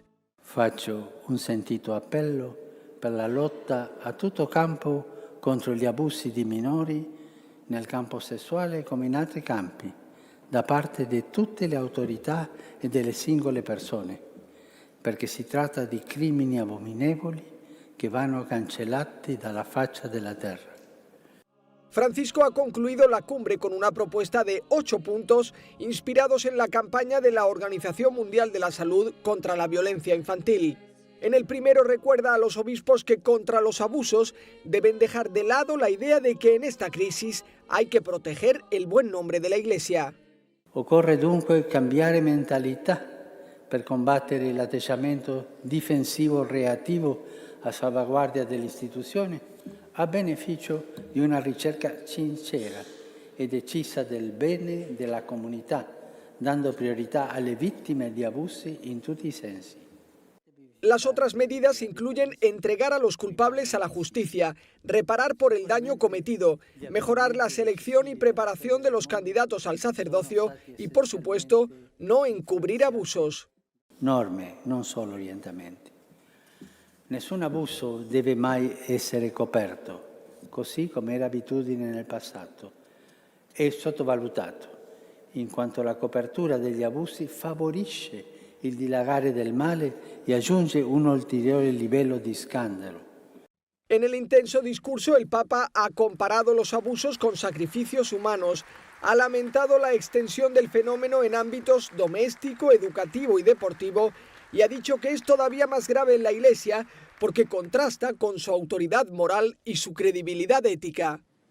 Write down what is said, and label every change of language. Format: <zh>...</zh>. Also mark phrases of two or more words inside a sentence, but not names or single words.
<it>Faccio un sentito appello per la lotta a tutto campo contro gli abusi di minori nel campo sessuale come in altri campi, da parte di tutte le autorità e delle singole persone, perché si tratta di crimini abominevoli che vanno cancellati dalla faccia della terra.</it> <es>Francisco ha concluido la cumbre con una propuesta de 8 puntos inspirados en la campaña de la Organización Mundial de la Salud contra la violencia infantil. En el primero recuerda a los obispos que contra los abusos deben dejar de lado la idea de que en esta crisis hay que proteger el buen nombre de la Iglesia.</es> <it>Occorre dunque cambiare mentalità per combattere l'atteggiamento difensivo reattivo a salvaguardia dell'istituzione a beneficio di una ricerca sincera e decisa del bene della comunità, dando priorità alle vittime di abusi in tutti i sensi.</it> <es>Las otras medidas incluyen entregar a los culpables a la justicia, reparar por el daño cometido, mejorar la selección y preparación de los candidatos al sacerdocio y, por supuesto, no encubrir abusos.</es> <it>Norme, non solo orientamenti. Nessun abuso deve mai essere coperto, così come era abitudine nel passato. È sottovalutato, in quanto la copertura degli abusi favorisce il dilagare del male e aggiunge un ulteriore livello di scandalo.</it> <es>En el intenso discurso, el Papa ha comparado los abusos con sacrificios humanos, ha lamentado la extensión del fenómeno en ámbitos doméstico, educativo y deportivo, y ha dicho que es todavía más grave en la Iglesia porque contrasta con su autoridad moral y su credibilidad ética.</es>